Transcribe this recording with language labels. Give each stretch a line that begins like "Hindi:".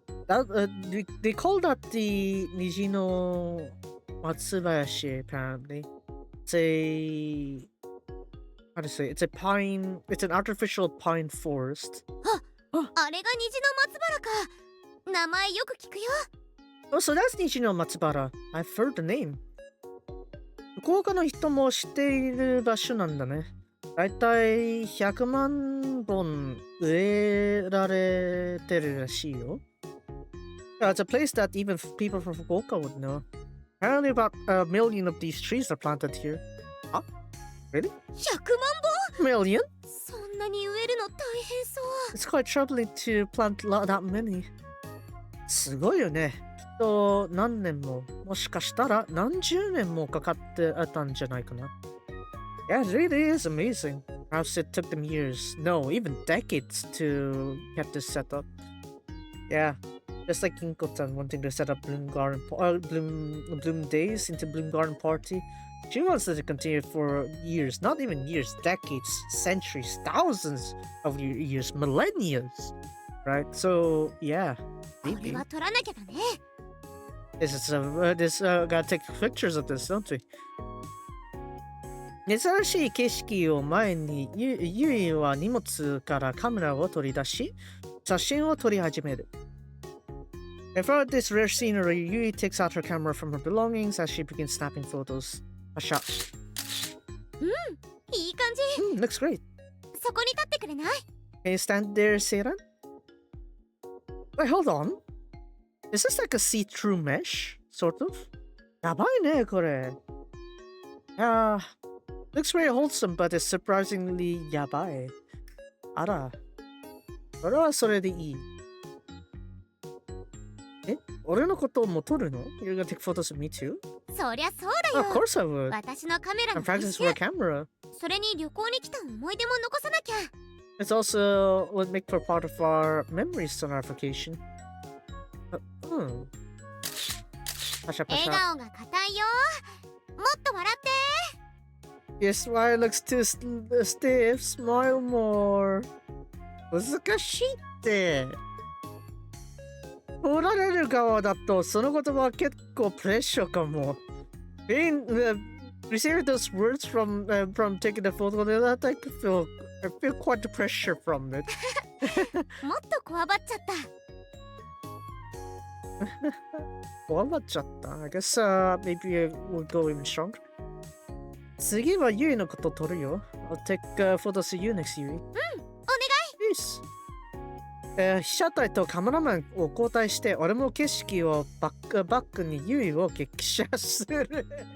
English: They call that the 虹の松林 apparently. It's a how to say it's a pine. It's an artificial pine forest.
Japanese: あれが虹の松原か。名前よく聞くよ。
English: Oh, so that's 虹の松原. I've heard the name.
Japanese: 福岡の人も知っている場所なんだね。だいたい100万本植えられてるらしいよ。
English: It's a place that even people from Fukuoka would know. Apparently about 1 million of these trees are planted here. Huh? Really?
Japanese: 100万
English: Million?
Japanese: そんなに植えるの大変そう。
English: It's quite troubling to plant that many.
Japanese: すごいよね。きっと何年も、もしかしたら何十年もかかってたんじゃないかな。
English: Yeah, it really is amazing. Perhaps it took them years, no, even decades to get this set up. Yeah, just like Kinko-tan wanting to set up Bloom Days into Bloom Garden Party. She wants it to continue for years, not even years, decades, centuries, thousands of years, millennia, right? So, yeah,
Japanese: これは撮らなきゃだね。
English: gotta take pictures of this, don't we?
Japanese: 珍しい景色を前にユイは荷物からカメラを取り出し写真を撮り始める。
English: In front of this rare scenery, Yui takes out her camera from her belongings as she begins snapping photos. A shot.
Japanese: いい感じ。
English: Looks great.
Japanese: そこに立ってくれない？
English: Can you stand there, Seiran? Wait, hold on. Is this like a see-through mesh, sort of?
Japanese: やばいね、これ。
English: Looks very wholesome, but it's surprisingly やばい。
Japanese: あら。それはそれでいい。え、俺のことも撮るの？
English: You're gonna take photos of me too?
Japanese: そりゃそうだよ。
English: Of course I would.
Japanese: 私のカメラ
English: I'm
Japanese: の
English: practicing for a camera.
Japanese: それに旅行に来た思い出も残さなきゃ。
English: It's also would make for part of our memories on our vacation.
Japanese: パシャパシャ。笑顔が硬いよ。もっと笑って。
English: Your smile looks too stiff. Smile more.
Japanese: 難しいって。撮られる側だとその言葉は結構プレッシャーかも。
English: Receiving those words from taking the photo, that I feel quite the pressure from it.
Japanese: もっとこわばっちゃった。こわばっちゃった。
English: I guess maybe we'll go even stronger.
Japanese: 次はユイのこと撮るよ。
English: I'll take photos of you next, ユイ。
Japanese: お願い。
English: Yes.
Japanese: 被写体とカメラマンを交代して俺も景色をバックにユイを激写する。